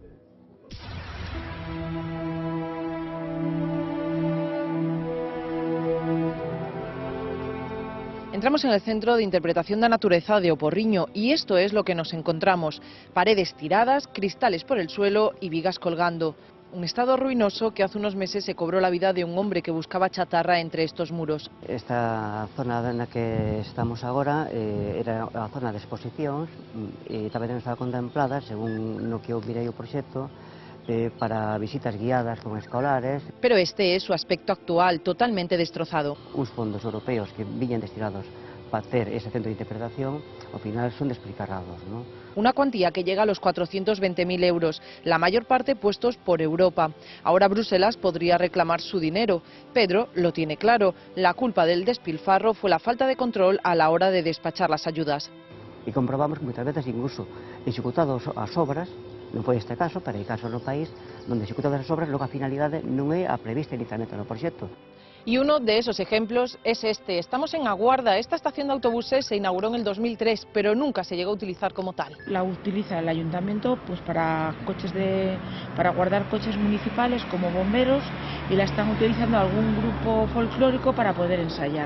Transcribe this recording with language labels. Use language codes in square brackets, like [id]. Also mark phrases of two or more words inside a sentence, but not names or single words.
[es] Entramos en el Centro de Interpretación da Natureza de O Porriño y esto es lo que nos encontramos. Paredes tiradas, cristales por el suelo y vigas colgando. Un estado ruinoso que hace unos meses se cobró la vida de un hombre que buscaba chatarra entre estos muros. [gl] Esta zona na que estamos agora era a zona de exposicións e tamén estaba contemplada, según no que eu mirei o proxecto, para visitas guiadas con escolares. [es] Pero este es su aspecto actual, totalmente destrozado. [gl] Uns fondos europeos que viñan destinados [es] para hacer ese centro de interpretación, [gl] ao final son desplicarrados, [es] ¿no? Una cuantía que llega a los 420.000 euros, la mayor parte puestos por Europa. Ahora Bruselas podría reclamar su dinero. Pedro lo tiene claro, la culpa del despilfarro fue la falta de control a la hora de despachar las ayudas. [gl] E comprobamos que [es] muchas veces incluso [gl] executados as obras, non foi este caso, pero hai casos no país onde executadas as obras logo a finalidade non é a prevista inicialmente no proxecto. [es] Y uno de esos ejemplos es este. Estamos en Aguarda. Esta estación de autobuses se inauguró en el 2003, pero nunca se llegó a utilizar como tal. La utiliza el ayuntamiento pues para guardar coches municipales como bomberos y la están utilizando algún grupo folclórico para poder ensayar.